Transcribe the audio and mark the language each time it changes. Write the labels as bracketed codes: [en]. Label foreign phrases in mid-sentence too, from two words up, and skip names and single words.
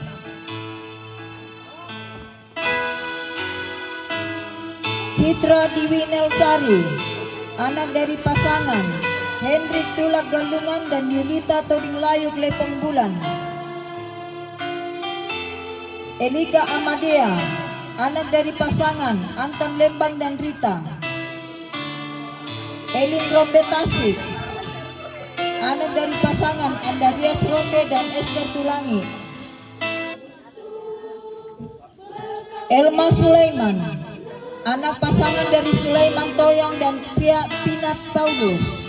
[id] Citra Diwi Nelsari, anak dari pasangan Hendrik Tulak Gandungan dan Yulita Toding Layuk Lepong Bulan. Elika Amadea, anak dari pasangan Anton Lembang dan Rita. Elin Rombetasik, anak dari pasangan Andarias Rombe dan Esther Tulangi. Elma Sulaiman, anak pasangan dari Sulaiman Toyong dan Pinat Paulus.